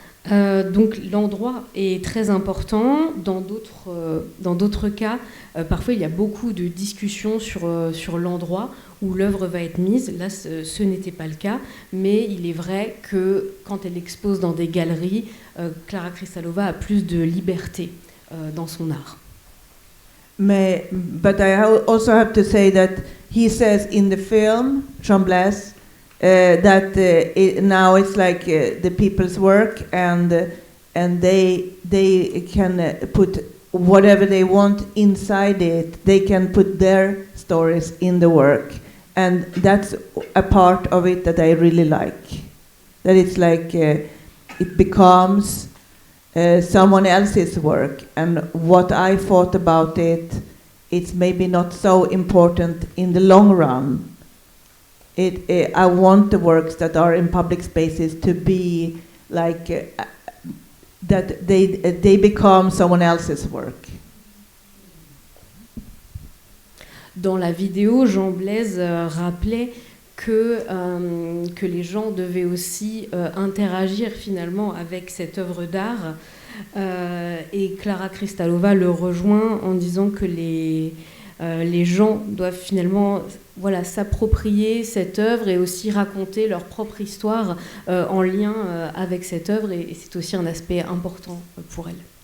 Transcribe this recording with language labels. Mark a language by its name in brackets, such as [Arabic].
[French] Donc l'endroit est très important. Dans d'autres cas, parfois il y a beaucoup de discussions sur l'endroit où l'œuvre va être mise. Là, ce n'était pas le cas, mais il est vrai que quand elle expose dans des galeries, Klára Krystalova a plus de liberté dans son art. [English] But I also have to say that he says in the film, Jean Blaise, that now it's like the people's work, and they can put whatever they want inside it. They can put their stories in the work, and that's a part of it that I really like. That it's like it becomes someone else's work, and what I thought about it, it's maybe not so important in the long run. I want the works that are in public spaces to be like that they become someone else's work. [French] Dans la vidéo, Jean Blaise rappelait que les gens devaient aussi interagir finalement avec cette œuvre d'art. Et Klára Krystalova le rejoint en disant que les gens doivent finalement s'approprier cette œuvre et aussi raconter leur propre histoire en lien avec cette œuvre, et c'est aussi un aspect important pour elle.